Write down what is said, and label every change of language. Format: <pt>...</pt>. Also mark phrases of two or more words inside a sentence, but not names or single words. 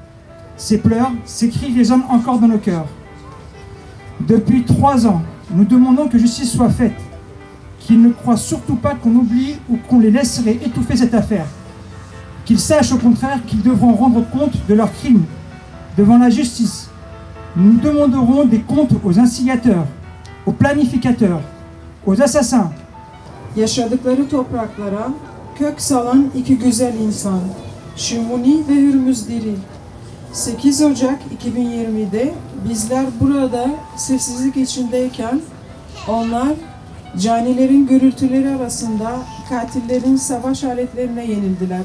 <fr>Ses pleurs, ses cris résonnent encore dans nos cœurs. Depuis 3 ans, nous demandons que justice soit faite, qu'ils ne croient surtout pas qu'on oublie ou qu'on les laisserait étouffer cette affaire. Qu'ils sachent au contraire qu'ils devront rendre compte de leurs crimes devant la justice. Nous demanderons des comptes aux instigateurs, aux planificateurs, aux assassins.</fr> <tr>Yaşadıkları topraklara kök salan iki güzel insan, Shmoni ve Hürmüz Diri. 8 Ocak 2020'de bizler burada sessizlik içindeyken onlar canilerin gürültüleri arasında katillerin savaş aletlerine yenildiler.</tr>